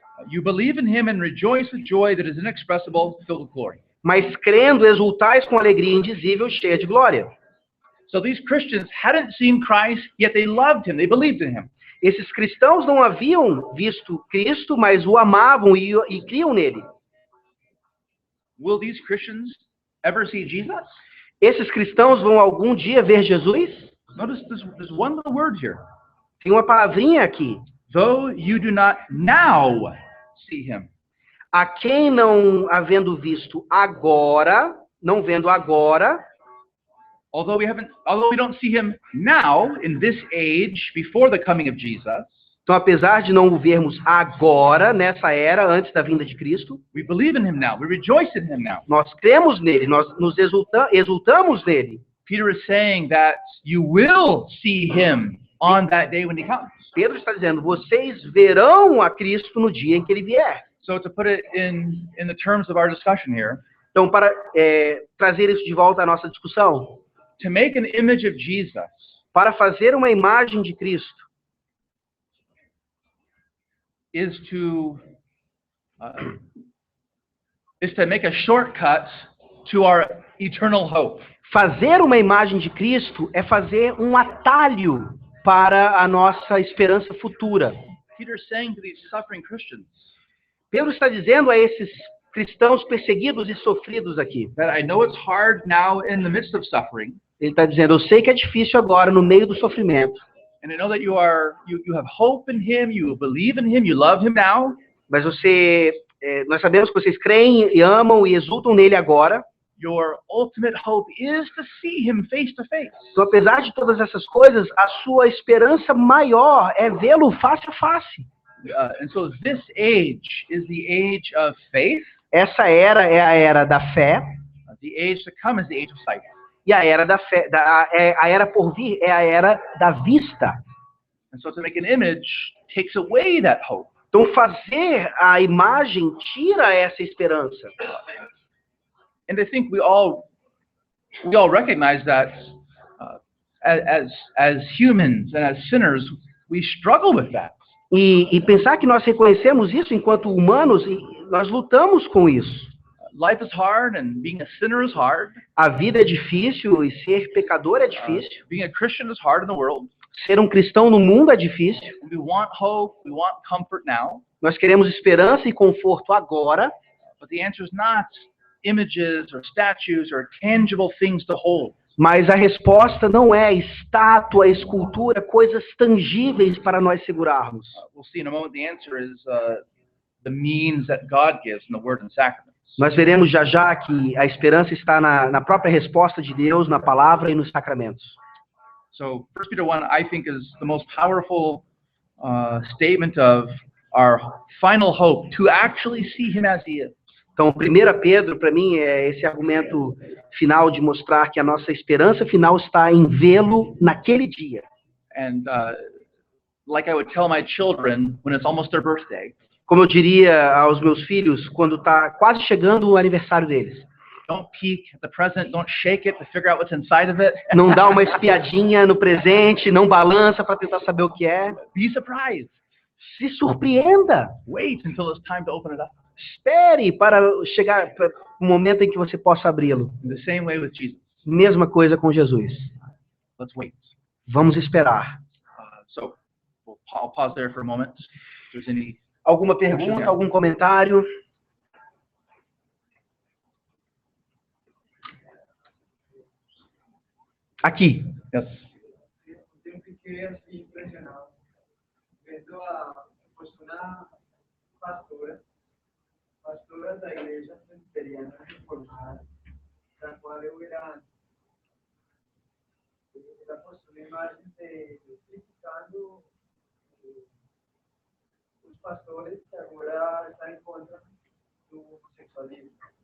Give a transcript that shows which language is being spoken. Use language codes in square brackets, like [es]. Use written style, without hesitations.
[en] you believe in him and rejoice with joy that is inexpressible, filled with glory. [pt] Mas crendo exultais com alegria indizível, cheia de glória. [en] So these Christians hadn't seen Christ, yet they loved him, they believed in him. [pt] Esses cristãos não haviam visto Cristo, mas o amavam e criam nele. [en] Will these Christians ever see Jesus? [pt] Esses cristãos vão algum dia ver Jesus? [en] Notice there's one little word here. [pt] Tem uma palavrinha aqui. [en] Though you do not now see him. [pt] A quem não havendo visto agora, não vendo agora, [en] although we don't see him now in this age before the coming of Jesus. [pt] Então, apesar de não o vermos agora, nessa era, antes da vinda de Cristo, [en] we believe in him now. We rejoice in him now. [pt] Nós cremos nele, nós nos exultamos nele. [en] Peter is saying that you will see him on that day when he comes. [pt] Pedro está dizendo, vocês verão a Cristo no dia em que ele vier. [en] So to put it in the terms of our discussion here, [pt] então, para trazer isso de volta à nossa discussão, [en] to make an image of Jesus, [pt] para fazer uma imagem de Cristo, [en] is to make a shortcut to our eternal hope. [pt] Fazer uma imagem de Cristo é fazer um atalho para a nossa esperança futura. [en] Peter's saying to these suffering Christians, [pt] Pedro está dizendo a esses cristãos perseguidos e sofridos aqui. [en] That I know it's hard now in the midst of suffering. [pt] Ele está dizendo, eu sei que é difícil agora no meio do sofrimento. [en] And I know that you have hope in him, you believe in him, you love him now. [pt] Mas nós sabemos que vocês creem e amam e exultam nele agora. [en] Your ultimate hope is to see him face to face. [pt] Então, apesar de todas essas coisas, a sua esperança maior é vê-lo face a face. [en] And so this age is the age of faith. [pt] Essa era é a era da fé. [en] The age to come is the age of sight. [pt] E a era da fé, a era por vir é a era da vista. [en] And so to make an image takes away that hope. [pt] Então fazer a imagem tira essa esperança. [en] And I think we all recognize that as humans and as sinners, we struggle with that. [pt] E pensar que nós reconhecemos isso enquanto humanos, e nós lutamos com isso. [en] Life is hard and being a sinner is hard. [pt] A vida é difícil e ser pecador é difícil. [en] Being a Christian is hard in the world. [pt] Ser um cristão no mundo é difícil. [en] We want hope, we want comfort now. [pt] Nós queremos esperança e conforto agora. [en] But the answer is not images or statues or tangible things to hold. [pt] Mas a resposta não é estátua, escultura, coisas tangíveis para nós segurarmos. [en] We'll see in a moment. The answer is the means that God gives in the Word and Sacraments. [pt] Nós veremos já que a esperança está na própria resposta de Deus, na palavra e nos sacramentos. [en] So 1 Peter 1, I think, is the most powerful statement of our final hope to actually see him as he is. [pt] Então, 1 Pedro, para mim, é esse argumento final de mostrar que a nossa esperança final está em vê-lo naquele dia. [en] And like I would tell my children when it's almost their birthday. [pt] Como eu diria aos meus filhos quando está quase chegando o aniversário deles. [en] Don't peek at the present, don't shake it to figure out what's inside of it. [pt] Não dá uma espiadinha no presente, não balança para tentar saber o que é. [en] Be surprised. [pt] Se surpreenda. [en] Wait until it's time to open it up. [pt] Espere para chegar para o momento em que você possa abri-lo. [en] In the same way with Jesus. [pt] Mesma coisa com Jesus. [en] Let's wait. [pt] Vamos esperar. [en] So I'll pause there for a moment. If there's any [pt] Alguma pergunta, algum comentário? Aqui. [en] Yes. [pt] Eu fiquei assim impressionado vendo a uma pastora da igreja presbiteriana reformada, da qual eu era postou uma imagem de criticando os pastores que agora estão em contra do homossexualismo.